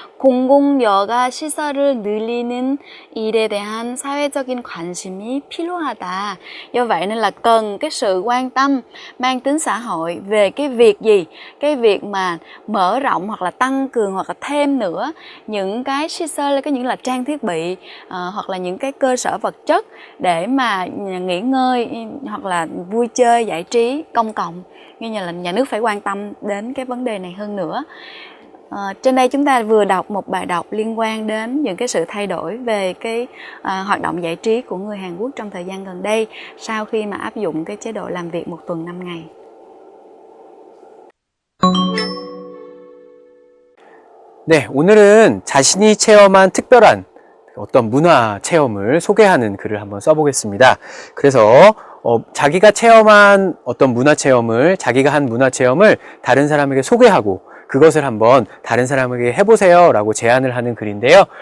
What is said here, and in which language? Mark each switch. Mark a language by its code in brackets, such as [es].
[ko] 공공 여가 시설을 늘리는 일에 대한 사회적인 관심이 필요하다. [vi] Do vậy nên là cần cái sự quan tâm mang tính xã hội về cái việc gì? Cái việc mà mở rộng hoặc là tăng cường hoặc là thêm nữa những cái 시설, những là trang thiết bị hoặc là những cái cơ sở vật chất để mà nghỉ ngơi hoặc là vui chơi giải trí công cộng. Như là nhà nước phải quan tâm đến cái vấn đề này hơn nữa. Trên đây chúng ta vừa đọc một bài đọc liên quan đến những cái sự thay đổi về cái hoạt động giải trí của người Hàn Quốc trong thời gian gần đây sau khi mà áp dụng cái chế độ làm việc 1 tuần 5 ngày. [ko] 네, 오늘은 자신이 체험한 특별한 어떤 문화 체험을 소개하는 글을 한번 써보겠습니다. 그래서 자기가 체험한 어떤 문화 체험을, 자기가 한 문화 체험을 다른 사람에게 소개하고 그것을 한번 다른 사람에게 해보세요 라고 제안을 하는 글인데요.